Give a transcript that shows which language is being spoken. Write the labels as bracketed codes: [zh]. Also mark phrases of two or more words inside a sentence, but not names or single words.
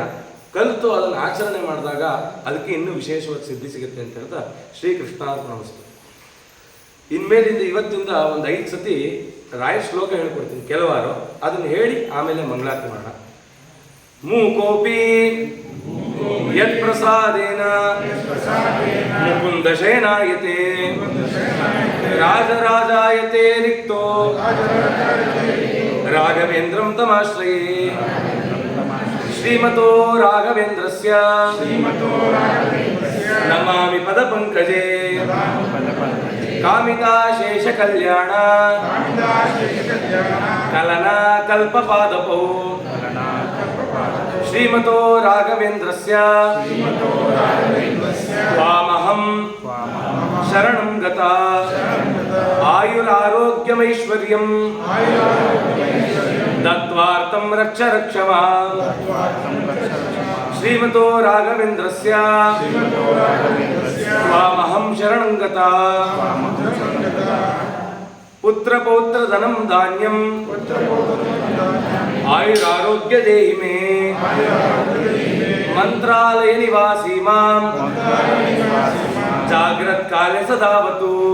[kn] ಕಲಿತು ಅದನ್ನು ಆಚರಣೆ ಮಾಡಿದಾಗ ಅದಕ್ಕೆ ಇನ್ನೂ ವಿಶೇಷವಾದ ಸಿದ್ಧಿ ಸಿಗುತ್ತೆ ಅಂತ ಹೇಳ್ತಾ, ಶ್ರೀಕೃಷ್ಣಾರ್ಪಣಮಸ್ತು. ಇನ್ಮೇಲಿಂದ ಇವತ್ತಿಂದ ಒಂದು 5 ಸತಿ ರಾಯರ ಶ್ಲೋಕ ಹೇಳ್ಕೊಡ್ತೀನಿ, ಕೆಲವಾರು ಅದನ್ನು ಹೇಳಿ ಆಮೇಲೆ ಮಂಗಳಾರತಿ ಮಾಡೋಣ. [sa] ಮೂಕೋಪಿ ಯತ್ ಪ್ರಸಾದೇನ ಮುಕುಂದ ಶಯನಾಯತೆ ರಾಜರಾಜಾಯತೆ ರಿಕ್ತೋ ರಾಘವೇಂದ್ರಂ ತಮಾಶ್ರಯೇ. ಶ್ರೀಮತೋ ರಾಘವೇಂದ್ರಸ್ಯ ನಮಾಮಿ ಪದ ಪಂಕಜೇ. ಕಾಮಿತಾಶೇಷ ಕಲ್ಯಾಣ ಕಲನಾ ಕಲ್ಪಪಾದಪೌ. ಶ್ರೀಮತೋ ರಾಘವೇಂದ್ರಸ್ಯ ತ್ವಾಮಹಂ ಶರಣಂ ಗತಾ. ಆಯುರಾರೋಗ್ಯಮೈಶ್ವರ್ಯಂ दत्वार्तं रक्ष रक्ष मां श्रीमतो राघवेन्द्रस्य त्वामहं शरणं गता पुत्रपौत्र धनं धान्यं आयुरारोग्य देहि मे मंत्रालय निवासी मां जाग्रत काले सदावतु